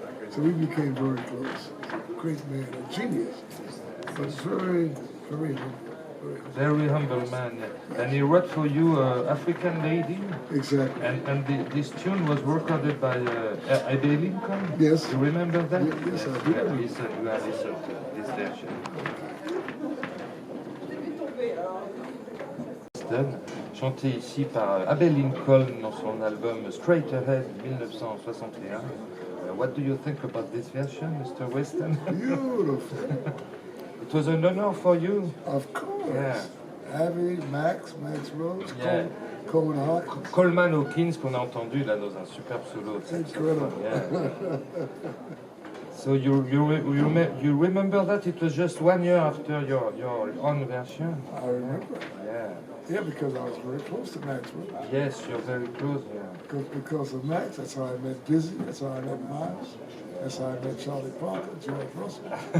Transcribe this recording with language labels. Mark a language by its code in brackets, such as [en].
[en] So we became very close. Great man, a genius, but very, very humble. Very humble man. Yeah. And he wrote for you African Lady. Exactly. And this tune was recorded by Abbey Lincoln. Yes. You remember that? Yes, I do. You have listened to this version. [fr] Weston, chanté ici par Abbey Lincoln dans son album Straight Ahead 1961. [en] What do you think about this version, Mr. Weston? Beautiful. It was an honor for you. Of course. Yeah. Abby, Max Rose, Yeah. Coleman Hawkins. [fr] Coleman Hawkins qu'on a entendu là dans un superbe solo. [en] Incredible. Yeah. So you remember that it was just 1 year after your own version? I remember. Yeah. Yeah, because I was very close to Maxwell. Yes, you're very close. Yeah. Because of Max, that's how I met Dizzy, that's how I met Miles, that's how I met Charlie Parker, George Russell.